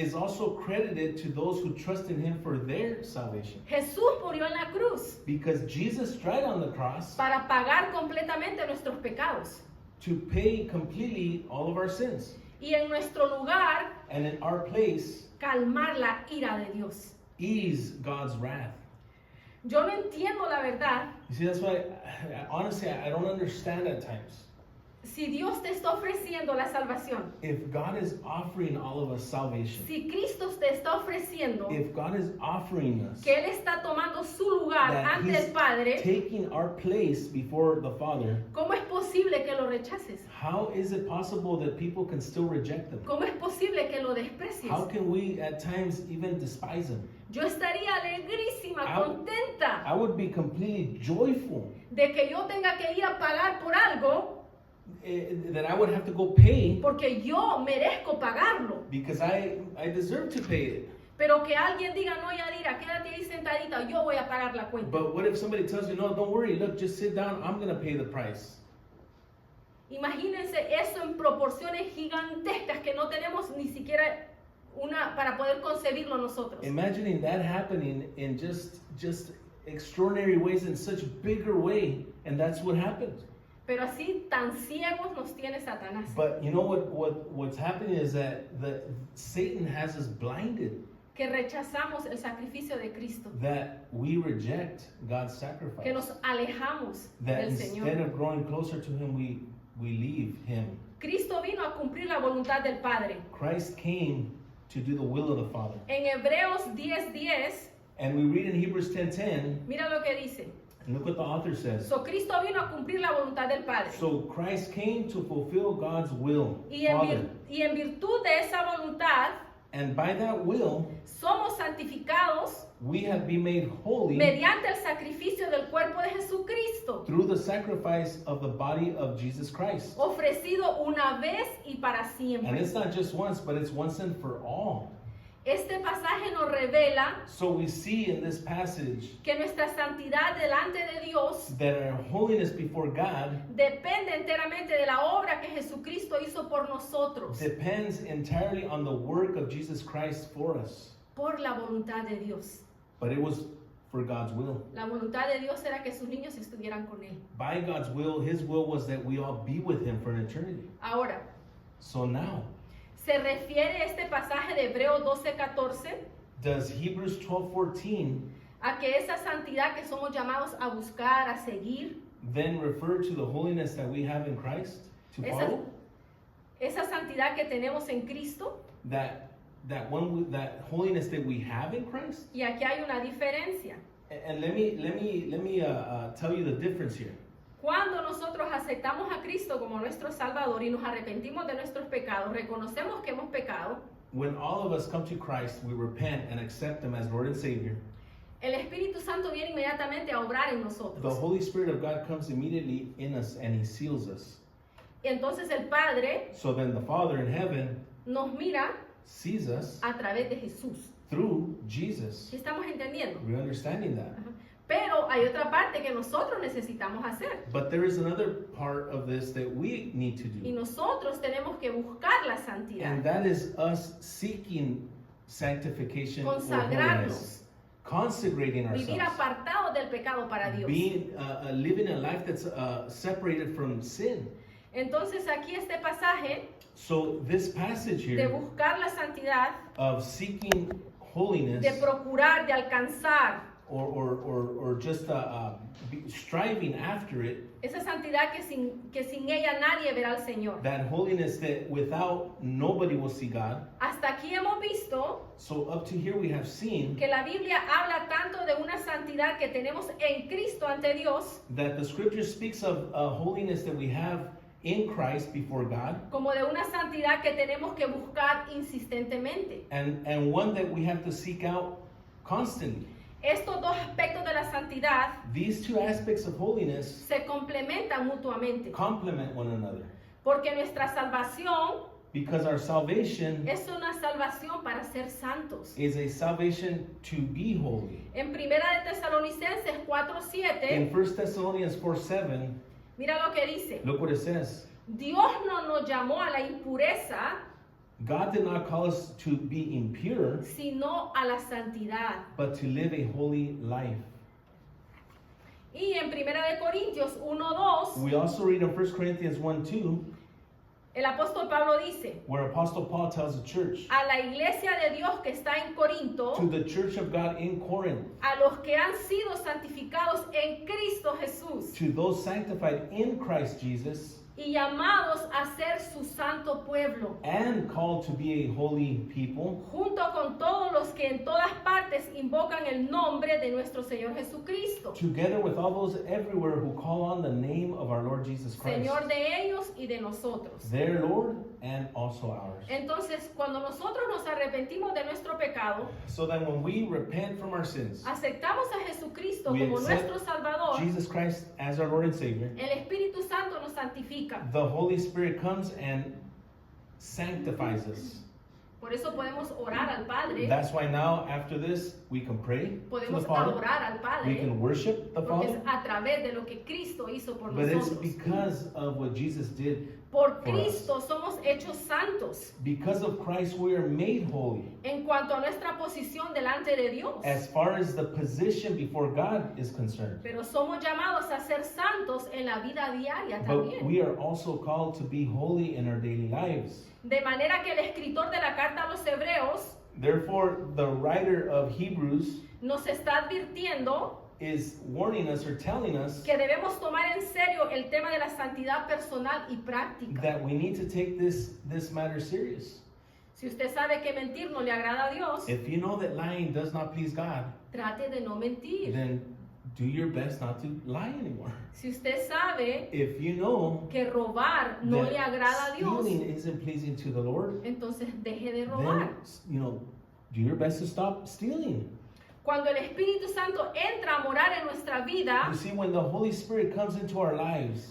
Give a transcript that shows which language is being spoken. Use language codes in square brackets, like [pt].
[en] is also credited to those who trust in him for their salvation. [es] Jesús murió en la cruz [en] Because Jesus died on the cross [es] para pagar completamente nuestros pecados. [en] to pay completely all of our sins. [es] Y en nuestro lugar, [en] And in our place, [es] calmar la ira de Dios. [en] ease God's wrath. [es] Yo no entiendo la verdad. [en] You see, that's why, honestly, I don't understand at times. [es] Si Dios te está ofreciendo la salvación, [en] If God is offering all of us salvation, [es] si Cristo te está ofreciendo [en] if God is offering us [es] que Él está tomando su lugar [en] that [es] ante [en] He's [es] el Padre, [en] taking our place before the Father, [es] ¿cómo es posible que lo rechaces? [en] how is it possible that people can still reject Him? [es] ¿Cómo es posible que lo desprecies? [en] How can we at times even despise Him? [es] Yo estaría alegrísima, [en] I- [es] contenta [en] I would be completely joyful [es] de que yo tenga que ir a pagar por algo [en] that I would have to go pay [es] porque yo merezco pagarlo. [en] because I deserve to pay it. [es] Pero que alguien diga, no, Yadira, quédate ahí sentadita, yo voy a pagar la cuenta. [en] But what if somebody tells you, no, don't worry, look, just sit down, I'm going to pay the price. [es] Imagínense eso en proporciones gigantescas que no tenemos ni siquiera una para poder concebirlo nosotros. [en] Imagining that happening in just extraordinary ways in such bigger way, and that's what happened. [es] Pero así tan ciegos nos tiene Satanás. [en] But you know what's happening is that Satan has us blinded, [es] Que rechazamos el sacrificio de Cristo. [en] that we reject God's [es] Que [en] sacrifice. [es] nos alejamos [en] That [es] del [en] instead [es] Señor. [en] of growing closer to Him, we leave Him. [es] Cristo vino a cumplir la voluntad del Padre. [en] Christ came to do the will of the Father. [es] En Hebreos 10:10, [en] And we read in Hebrews 10:10, [es] mira lo que dice. [en] and look what the author says. [es] So Cristo vino a cumplir la voluntad del Padre. [en] So Christ came to fulfill God's will, Father. [es] Y en virtud de esa voluntad, [en] And by that will, [es] somos santificados [en] we have been made holy [es] mediante el sacrificio del cuerpo de Jesucristo, [en] through the sacrifice of the body of Jesus Christ. [es] ofrecido una vez y para [en] And [es] siempre. [en] it's not just once, but it's once and for all. [es] Este pasaje nos revela [en] So we see in this passage [es] que nuestra santidad delante de Dios [en] that our holiness before God [es] depende enteramente de la obra que Jesucristo hizo por nosotros, [en] depends entirely on the work of Jesus Christ for us. [es] por la voluntad de Dios. [en] But it was for God's will. [es] La voluntad de Dios era que sus niños estuvieran con Él. [en] By God's will, His will was that we all be with Him for an eternity. [es] Ahora, [en] So now, [es] ¿se refiere este pasaje de Hebreos 12:14 [en] does Hebrews 12:14 [es] a que esa santidad que somos llamados a buscar, a seguir, [en] then refer to the holiness that we have in Christ to [es] esa, [en] follow? [es] esa santidad que tenemos en Cristo? [en] That holiness that we have in Christ? [es] Y aquí hay una diferencia. [en] And let me tell you the difference here. [es] Cuando nosotros aceptamos a Cristo como nuestro Salvador y nos arrepentimos de nuestros pecados, reconocemos que hemos pecado, [en] When all of us come to Christ, we repent and accept Him as Lord and Savior. [es] el Espíritu Santo viene inmediatamente a obrar en [en] The [es] nosotros. [en] Holy Spirit of God comes immediately in us and He seals us. [es] Entonces el Padre [en] So then the Father in heaven [es] nos mira [en] sees us [es] a través de Jesús. [en] through Jesus. [es] ¿Sí estamos entendiendo? [en] We're understanding that. Ajá. [es] Pero hay otra parte que nosotros necesitamos hacer. [en] But there is another part of this that we need to [es] Y [en] do. [es] nosotros tenemos que buscar la [en] And [es] santidad, [en] that is us seeking sanctification or holiness. [es] consagrarnos, [en] Consecrating [es] vivir [en] ourselves. [es] apartados del pecado para Dios. [en] Being, living a life that's separated from sin. [es] Entonces aquí este pasaje [en] So this passage [es] de [en] here [es] buscar la santidad, [en] of seeking holiness [es] de procurar, de alcanzar [en] or just striving after it, [es] esa santidad que sin ella nadie verá al Señor. [en] that holiness that without nobody will see God. [es] Hasta aquí hemos visto [en] So up to here we have seen [es] que la Biblia habla tanto de una santidad que tenemos en Cristo ante Dios, [en] that the scripture speaks of holiness that we have in Christ before God, [es] como de una santidad que tenemos que buscar insistentemente. [en] and one that we have to seek out constantly. [es] Estos dos aspectos de la santidad [en] These two aspects of holiness [es] se complementan mutuamente, [en] complement one another, [es] porque nuestra salvación [en] because our salvation [es] es una salvación para ser santos. [en] is a salvation to be holy. [es] En Primera de Tesalonicenses [en] In [es] 4:7, [en] 1 Thessalonians 4:7, [es] mira lo que dice. [en] look what it says. [es] Dios no nos llamó a la impureza, [en] God did not call us to be impure, [es] sino a la santidad. [en] but to live a holy life. [es] Y en Primera de Corintios 1:2, [en] We also read in 1 Corinthians 1:2, [es] el apóstol Pablo dice, [en] where Apostle Paul tells the church, [es] a la iglesia de Dios que está en Corinto, [en] to the church of God in Corinth, [es] a los que han sido santificados en Cristo Jesús [en] to those sanctified in Christ Jesus, [es] y llamados a ser su santo pueblo, [en] and called to be a holy people, [es] junto con todos los que en todas partes invocan el nombre de nuestro Señor Jesucristo, [en] together with all those everywhere who call on the name of our Lord Jesus Christ, [es] Señor de ellos y de nosotros. [en] their Lord and also ours. [es] Entonces, cuando nosotros nos arrepentimos de nuestro pecado, [en] So that when we repent from our sins, [es] aceptamos a Jesucristo [en] We [es] como [en] accept [es] nuestro Salvador, [en] Jesus Christ as our Lord and Savior, [es] el Espíritu Santo nos santifica. [en] the Holy Spirit comes and sanctifies us. [es] Por eso podemos orar al Padre [en] That's why now, after this, we can pray to the [es] podemos [en] Father, [es] adorar al [en] we [es] Padre, [en] can worship the [es] porque es [en] Father, [es] a través de lo que Cristo hizo por [en] but it's [es] nosotros. [en] because of what Jesus did. [es] Por [en] for [es] Cristo somos hechos santos [en] Because of Christ, we are made holy. [es] en cuanto a nuestra posición delante de Dios. [en] As far as the position before God is concerned. [es] Pero somos llamados a ser santos en la vida diaria [en] But [es] también. [en] we are also called to be holy in our daily lives. [es] De manera que el escritor de la carta a los Hebreos [en] Therefore, the writer of Hebrews [es] nos está advirtiendo [en] is warning us or telling us [es] que debemos tomar en serio el tema de la santidad personal y práctica. [en] that we need to take this matter serious. [es] Si usted sabe que mentir no le agrada a Dios, [en] If you know that lying does not please God, [es] trate de no mentir. [en] then do your best not to lie anymore. [es] Si usted sabe [en] If you know [es] que robar no le [en] that [es] agrada a Dios, [en] stealing isn't pleasing to the Lord, [es] entonces deje de robar. [en] then, do your best to stop stealing. [es] Cuando el Espíritu Santo entra a morar en nuestra vida, [en] You see, when the Holy Spirit comes into our lives